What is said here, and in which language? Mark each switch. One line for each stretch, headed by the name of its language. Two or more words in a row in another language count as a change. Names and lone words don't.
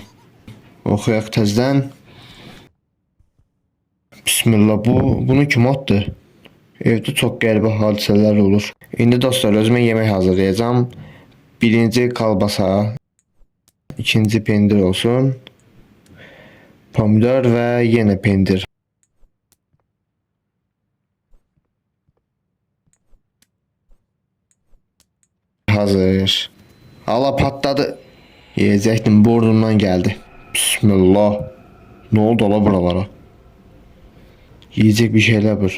Azerbaijani: Oxuyaq təzdən. Bismillah. Bunu kim atdı?
Turkish: Evde çok
Azerbaijani: qəribə hadisələr olur. İndi dostlar, özümə yemək hazırlayacağım. Birinci kalbasa, ikinci pendir olsun.
Turkish: Pomidor ve yine pendir. Hazır. Allah, patladı. Yiyecektim, burnumdan geldi. Bismillah. Ne oldu ola buralara? Yiyecek bir şeyler var.